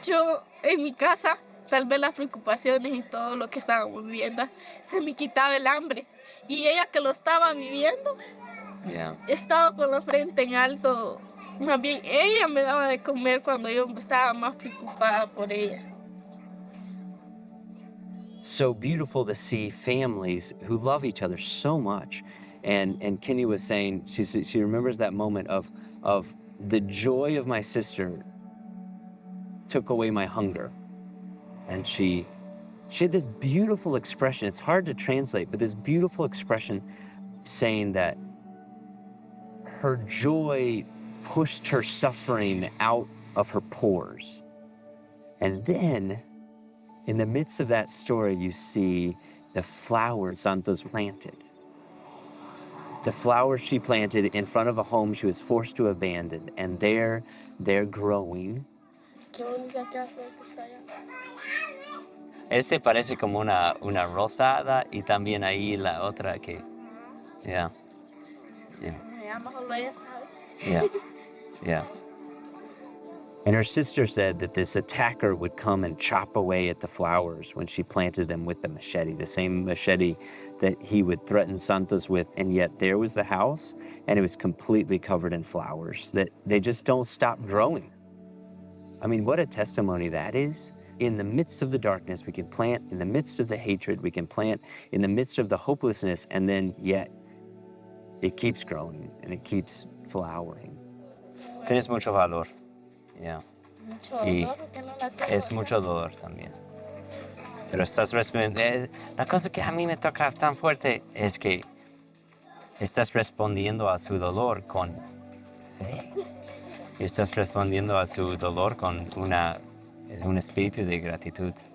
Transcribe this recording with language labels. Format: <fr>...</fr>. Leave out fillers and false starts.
<es>Yo en mi casa, tal vez las preocupaciones y todo lo que estábamos viviendo, se me quitaba el hambre. Y ella que lo estaba viviendo, estaba con la frente en alto. Más bien, ella me daba de comer cuando yo estaba más preocupada por ella.</es> <en>So beautiful to see families who love each other so much. And Kenny was saying, she remembers that moment of the joy of my sister took away my hunger. And she had this beautiful expression. It's hard to translate, but this beautiful expression saying that her joy pushed her suffering out of her pores. And then, in the midst of that story, you see the flowers Santos planted. The flowers she planted in front of a home she was forced to abandon, and they're growing.</en> <es>Este parece como una rosada y también ahí la otra que, yeah.</es> <en>And her sister said that this attacker would come and chop away at the flowers when she planted them with the machete, the same machete that he would threaten Santos with, and yet there was the house, and it was completely covered in flowers, that they just don't stop growing. I mean, what a testimony that is. In the midst of the darkness, we can plant. In the midst of the hatred, we can plant. In the midst of the hopelessness, and then yet it keeps growing and it keeps flowering.</en> <es>Tienes mucho valor. Yeah. Y es mucho dolor también. Pero estás respondiendo. La cosa que a mí me toca tan fuerte es que estás respondiendo a su dolor con fe. Y estás respondiendo a su dolor con un espíritu de gratitud.</es>